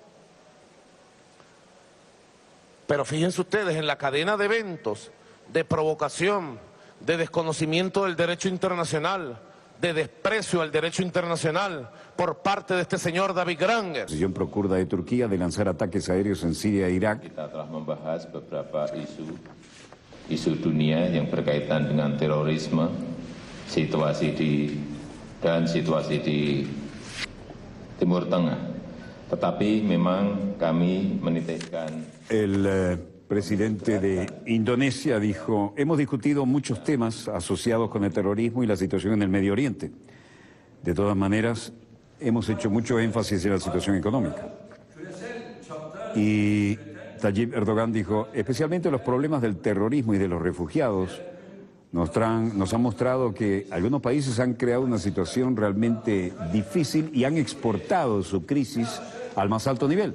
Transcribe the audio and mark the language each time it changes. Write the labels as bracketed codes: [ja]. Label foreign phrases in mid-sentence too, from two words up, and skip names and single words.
[es] Pero fíjense ustedes, en la cadena de eventos, de provocación, de desconocimiento del derecho internacional, de desprecio al derecho internacional por parte de este señor David Granger. La oposición procurda de Turquía de lanzar ataques aéreos en Siria e Irak. [id] Kita telah membahas beberapa isu dunia yang berkaitan dengan terorisme, situasi di Timur Tengah. Tetapi memang kami menitikkan. [es] El presidente de Indonesia dijo: hemos discutido muchos temas asociados con el terrorismo y la situación en el Medio Oriente. De todas maneras, hemos hecho mucho énfasis en la situación económica. Y Tayyip Erdogan dijo: especialmente los problemas del terrorismo y de los refugiados nos han mostrado que algunos países han creado una situación realmente difícil y han exportado su crisis al más alto nivel.